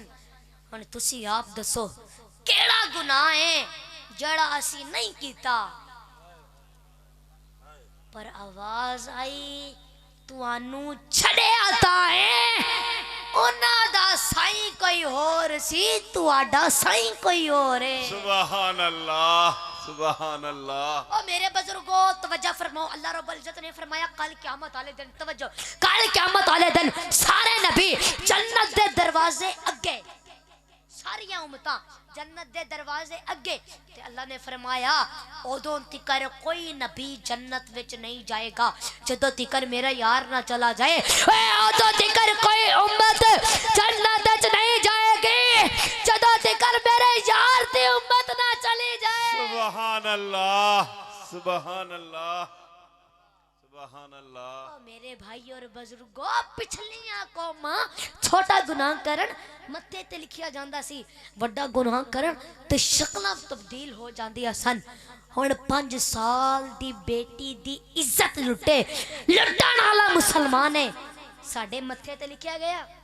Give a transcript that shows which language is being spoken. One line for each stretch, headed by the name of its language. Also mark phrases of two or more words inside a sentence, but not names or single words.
Punjabi: ہن تسی آپ دسو کیہڑا گناہ ہے جیہڑا اسی نہیں کیتا? پر آواز آئی تہانوں چھڈیا تا ہے انہاں دا سائیں کوئی ہور سی، تہاڈا سائیں کوئی ہور ہے.
Arabic: سبحان الله، سبحان الله.
Punjabi: او میرے بزرگو توجہ فرماؤ,
Arabic: الله رب العزة
Punjabi: نے فرمایا کل قیامت والے دن، توجہ کل قیامت والے دن سارے نبی جنت دے دروازے اگے، ساریاں امتاں جنت دے دروازے اگے. تے اللہ نے فرمایا اودوں تک کوئی نبی جنت وچ نہیں جائے گا جدوں تک میرا یار نا چلا جائے. اودوں تک کوئی امت جنت وچ نہیں جائے گی جدوں تک میرے یار دی امت نا چلی جائے.
Arabic: سبحان الله، سبحان الله، سبحان الله.
Punjabi: میرے بھائی اور بزرگو پچھلیاں قوماں چھوٹا گناہ کرن متھے تے لکھیا جاندا سی، وڈا گناہ کرن تے شکلاں تبدیل ہو جاندیاں سن. ہن 5 سال دی بیٹی دی عزت لٹے لٹن والا مسلمان ہے ساڈے متھے تے لکھیا گیا.